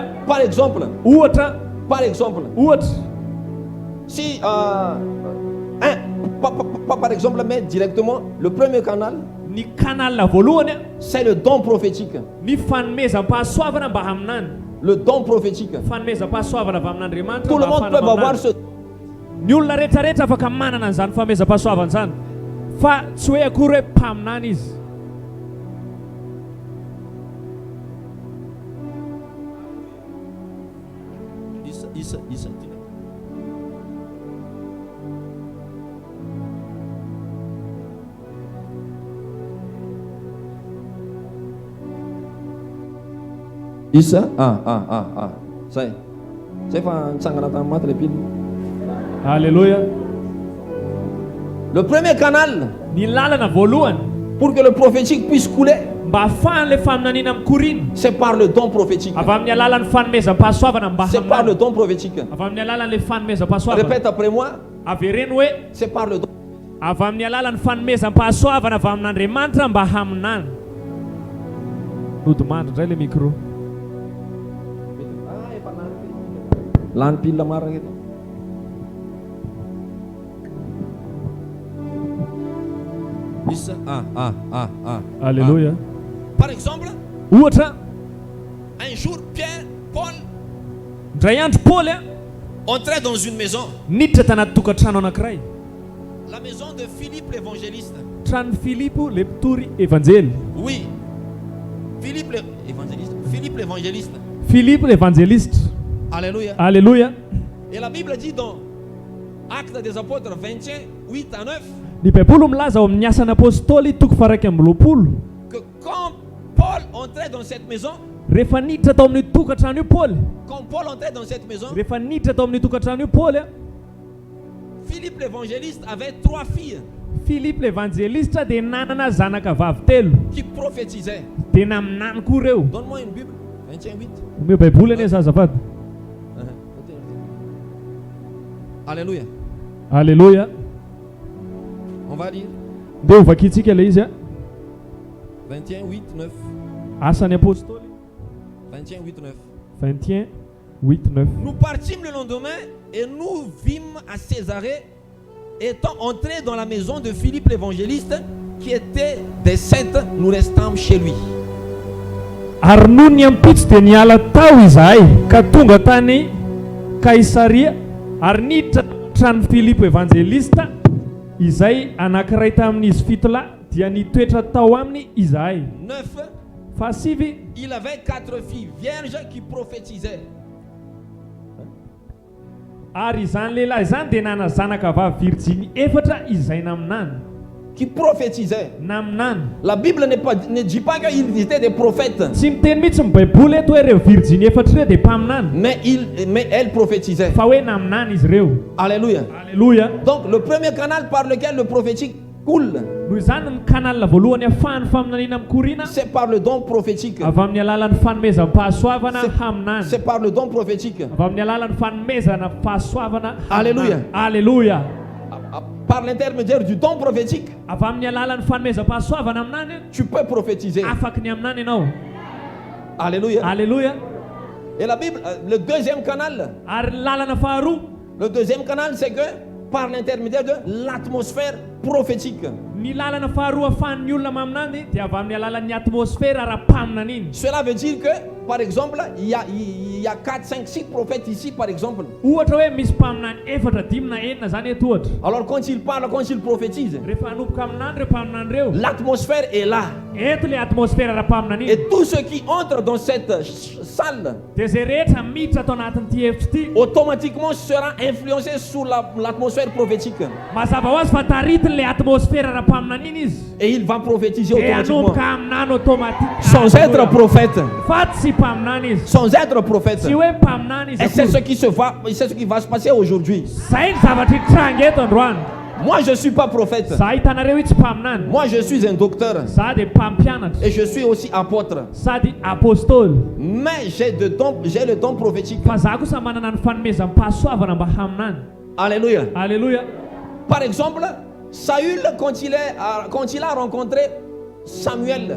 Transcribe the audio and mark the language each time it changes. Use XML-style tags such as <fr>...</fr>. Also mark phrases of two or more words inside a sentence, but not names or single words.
<fr>Par exemple, si par exemple, mais directement, le premier canal, c'est le don prophétique. Le don prophétique. Tout le monde peut avoir ce.</fr> <mg>Ny olona rehetrarehetra afaka manana an'izany famezam-pahasoavana zany. Fa tsy hoe akory hoe mpaminana izy. Isa. Zay. Zay fa nitsangana tamin'ny maty</mg> <fr>le pile.</fr> <mg>Alléluia.</mg> <fr>Le premier canal</fr> <mg>Ny lalana voalohany</mg> <fr>pour que le prophétique puisse couler,</fr> <mg>mba ahafahan'le faminaniana mikorina</mg> <fr>c'est par le don prophétique.</fr> <mg>avy amin'ny alalan'ny fanomezam-pahasoavana mba</mg> <fr>C'est par le</fr> <mg>haminana.</mg> <fr>don prophétique.</fr> <mg>Avy amin'ny alalan'le fanomezam-pahasoavana.</mg> <fr>Répète après moi,</fr> <mg>Avereno hoe</mg> <fr>c'est par le don.</fr> <mg>avy amin'ny alalan'ny fanomezam-pahasoavana avy amin'Andriamanitra mba haminana. Nodimandry indray le micro. Lany pile marina eto. Isa. Alléluia.</mg> <fr>Par exemple,</fr> <mg>Ohatra,</mg> <fr>un jour, Pierre, Paul</fr> <mg>ndray andro Paoly</mg> <fr>entraient dans une maison,</fr> <mg>niditra tanaty tokantrano anankiray.</mg> <fr>la maison de Philippe l'évangéliste.</fr> <mg>Tranon'i Filipo le mpitory evanjely.</mg> <fr>Oui, Philippe l'évangéliste. Philippe l'évangéliste.</fr> <mg>Filipo l'évangéliste. Alléluia. Alléluia.</mg> <fr>Et la Bible dit dans Actes des Apôtres 21, 8 à 9,</fr> <mg>Ny Baiboly milaza ao amin'ny asan'ny apôstôly toko faha 20</mg> <fr>que quand Paul entrait dans cette maison,</fr> <mg>rehefa niditra tao amin'ny tokantrano io Paoly.</mg> <fr>quand Paul entrait dans cette maison,</fr> <mg>Rehefa niditra tao amin'ny tokantrano io Paoly,</mg> <fr>Philippe l'évangéliste avait 3 filles</fr> <mg>Filipo l'évangéliste dia nanana zanaka vavy telo.</mg> <fr>qui prophétisaient.</fr> <mg>Dia naminany koa reo.</mg> <fr>Donne-moi une Bible, 21, 8.</fr> <mg>Omeo Baiboly anie zazavady. Alléluia. Alléluia.</mg> <fr>On va lire</fr> <mg>Ndeha hovakintsika ilay izy a. 21, 8, 9. Asan'ny apôstôly 21, 8, 9. 21, 8, 9.</mg> <fr>Nous partîmes le lendemain et nous vîmes à Césarée, étant entrés dans la maison de Philippe l'évangéliste, qui était des saints, nous restâmes chez lui.</fr> <mg>Ary noho ny ampitsy dia niala tao izahay ka tonga tany Kaisaria ary niditra trano Filipo evangelista izay anankiray tamin'izy fitolahy dia nitoetra tao aminy izahay. 9. Fahasivy,</mg> <fr>Il avait 4 filles vierges qui prophétisaient.</fr> <mg>ary izany lehilahy izany dia nana zanaka vavy virjiny efatra izay naminany.</mg> <fr>Qui prophétisaient.</fr> <mg>Naminany.</mg> <fr>La Bible ne dit pas qu'ils étaient des prophètes,</fr> <mg>Tsy miteny mihitsy ny Baiboly eto hoe ireo virjiny efatra ireo dia mpaminany.</mg> <fr>mais elles prophétisaient.</fr> <mg>Fa hoe naminany izy ireo. Alléluia. Alléluia.</mg> <fr>Donc le premier canal par lequel le prophétique coule,</fr> <mg>Noho izany ny kanala voalohany ahafahan'ny faminaniana mikorina</mg> <fr>c'est par le don prophétique.</fr> <mg>avy amin'ny alalan'ny fanomezam-pahasoavana haminany.</mg> <fr>C'est par le don prophétique.</fr> <mg>Avy amin'ny alalan'ny fanomezana fahasoavana haminany. Alléluia. Alléluia.</mg> <fr>Par l'intermédiaire du don prophétique,</fr> <mg>Avy amin'ny alalan'ny fanomezam-pahasoavana aminany</mg> <fr>tu peux prophétiser.</fr> <mg>afaky ny aminany ianao. Alléluia. Alléluia.</mg> <fr>Et la Bible, le deuxième canal,</fr> <mg>Ary lalana faharoa,</mg> <fr>le deuxième canal, c'est que par l'intermédiaire de l'atmosphère prophétique.</fr> <mg>ny lalana faharoa ahafahan'ny olona maminany dia avy amin'ny alalan'ny atmosfera ara-paminana iny.</mg> <fr>Cela veut dire que, par exemple, il y a 4, 5, 6 prophètes ici, par exemple.</fr> <mg>Ohatra hoe misy mpaminany efatra, dimy na enina zany eto ohatra.</mg> <fr>Alors quand il parle, quand il prophétise,</fr> <mg>Rehefa hanomboka aminany ireo mpaminany ireo,</mg> <fr>l'atmosphère est là.</fr> <mg>eto le atmosfera ara-paminana iny.</mg> <fr>Et tous ceux qui entrent dans cette salle,</fr> <mg>Dia zay rehetra miditra atao anatin'ity efitra ity,</mg> <fr>automatiquement sera influencé sur l'atmosphère prophétique.</fr> <mg>mazava ho azy fa taritin'le atmosfera ara-paminana iny izy.</mg> <fr>Et il va prophétiser</fr> <mg>Dia</mg> <fr>automatiquement.</fr> <mg>hanomboka aminany automatique.</mg> <fr>Sans être prophète.</fr> <mg>Fa tsy mpaminany izy.</mg> <fr>Sans être prophète.</fr> <mg>Tsy hoe mpaminany izy</mg> <fr>Et c'est</fr> <mg>akory.</mg> <fr>ce qui va se passer aujourd'hui.</fr> <mg>Zay ny zavatra hitranga eto androany.</mg> <fr>Moi, je ne suis pas prophète.</fr> <mg>Za hitanareo io tsy mpaminany.</mg> <fr>Moi, je suis un docteur.</fr> <mg>Za dia mpampianatra.</mg> <fr>Et je suis aussi apôtre.</fr> <mg>Sady apôstôly.</mg> <fr>Mais j'ai le don prophétique.</fr> <mg>Fa za kosa manana ny fanomezam-pahasoavana mba haminany. Alléluia. Alléluia.</mg> <fr>Par exemple, Saül, quand il a rencontré Samuel,</fr>